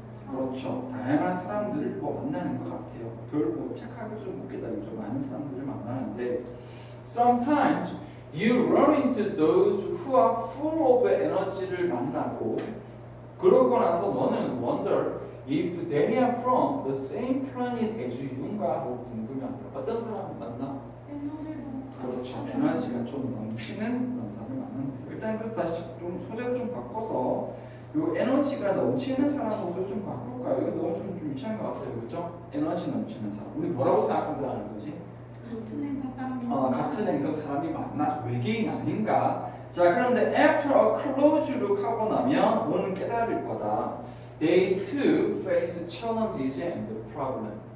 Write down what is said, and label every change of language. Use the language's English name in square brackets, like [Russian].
[Korean] 그렇죠. 다양한 사람들을 뭐 만나는 것 같아요. 별뭐 착하게 좀 웃기다 그죠. 많은 사람들을 만나는데 [English] sometimes you run into those who are full of energy [Korean] 를 만나고 그러고 나서 너는 [English] wonder if they are from the same planet as you [Korean] 인가 하고 궁금해한다. 어떤 사람을 만나? 그렇죠. 에너지가 좀 넘치는 그런 사람을 만나는데 일단 그래서 다시 좀 소재를 좀 바꿔서 요 에너지가 넘치는 사람 목소리 좀 바꿀까요? 이거 너무 좀 유치한 것 같아요, 그렇죠? 에너지 넘치는 사람. 우리 뭐라고 생각한다는 거지? 같은 행성 사람이 같은 행성 사람이 만나 외계인 아닌가? 자, 그런데 [English] after a close look [Korean] 하고 나면 너는 깨달을 거다. [English] They too face challenges and problem.